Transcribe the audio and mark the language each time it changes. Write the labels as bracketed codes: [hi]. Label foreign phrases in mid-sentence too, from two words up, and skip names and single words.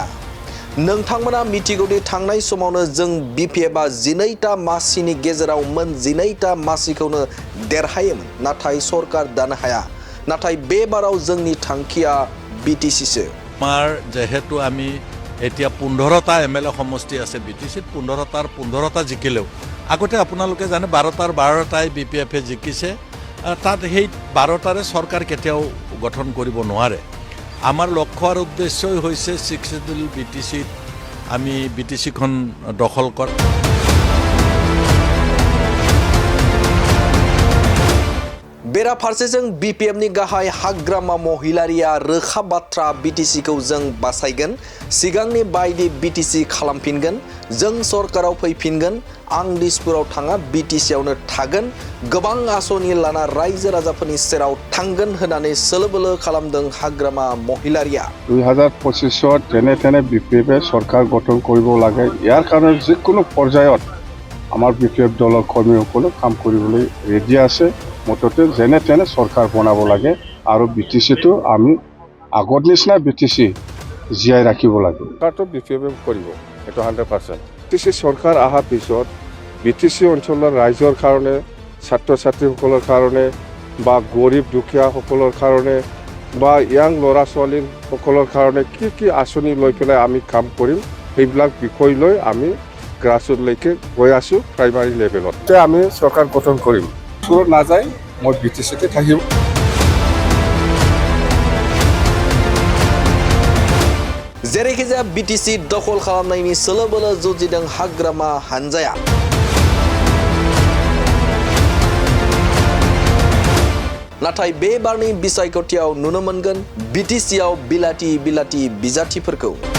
[brx] नोंथांमोना मिथिगौदि थांनाय समावनो जों बिपिएफआ 12टा मासिनि गेजेराव मोन 12टा मासिखौनो देरहायोमोन, नाथाय सरकार दानो हाया। नाथाय बे बाराव जोंनि थांखिया बिटिसिसो। [as] আমাৰ যিহেতু আমি এতিয়া 15টা এমএলএ সমষ্টি আছে बिटिसित 15টাৰ 15টা জিকিলেও আগতে আপোনালোকে জানে 12টাৰ 12টাই বিপিএফে জিকিছে। তাত সেই 12টাৰে চৰকাৰ কেতিয়াও গঠন কৰিব নোৱাৰে। আমাৰ লক্ষ্য আৰু উদ্দেশ্য হৈছে সিক্সেসফুল বিটিসি আমি বিটিসিখন দখল কৰ। [brx] बेराफारसेजों बिपिएफनि गाहाय हाग्रामा महिलारिया रोखा बाथ्रा बिटिसिखौ जों बासायगोन, सिगांनि बायदि बिटिसि खालामफिनगोन, जों सरकाराव फैफिनगोन, आं दिसपुराव थाङा बिटिसियावनो थागोन, गोबां आसनि लाना रायजो राजाफोरनि सेराव थांगोन होननानै सोलोबोलो खालामदों हाग्रामा महिलारिया। [as] 2025 যেনে তেনে বিপিএফে চৰকাৰ গঠন কৰিব লাগে। ইয়াৰ কাৰণে যিকোনো পৰ্যায়ত আমাৰ বিপিএফ দলৰ কৰ্মীসকলে কাম কৰিবলৈ ৰেডি আছে। মুঠতে যেনে তেনে চৰকাৰ বনাব লাগে আৰু বিটিচিটো আমি আগৰ নিচিনা বিটিচি জীয়াই ৰাখিব লাগে। চৰকাৰটো বিপিএফে কৰিব, এইটো 100%। বিটিচি চৰকাৰ অহাৰ পিছত বিটিচি অঞ্চলৰ ৰাইজৰ কাৰণে, ছাত্ৰ ছাত্ৰীসকলৰ কাৰণে বা গৰীব দুখীয়াসকলৰ কাৰণে বা ইয়াং ল'ৰা ছোৱালীসকলৰ কাৰণে কি আঁচনি লৈ পেলাই আমি কাম কৰিম, সেইবিলাক বিষয় লৈ আমি গ্ৰাছৰুটলৈকে গৈ আছোঁ। প্ৰাইমাৰী লেভেলত আমি চৰকাৰ গঠন কৰিম। নাযায় মই বিটিচিতে থাকিম। [brx] जेरैखि जाया बिटिसि दखल खालामनायनि सोलोबोलो जुजिदों हाग्रामा हानजाया। नाथाय बे बारनि बिसायख'थियाव नुनो मोनगोन बिटिसियाव बिलाथि बिजाथिफोरखौ।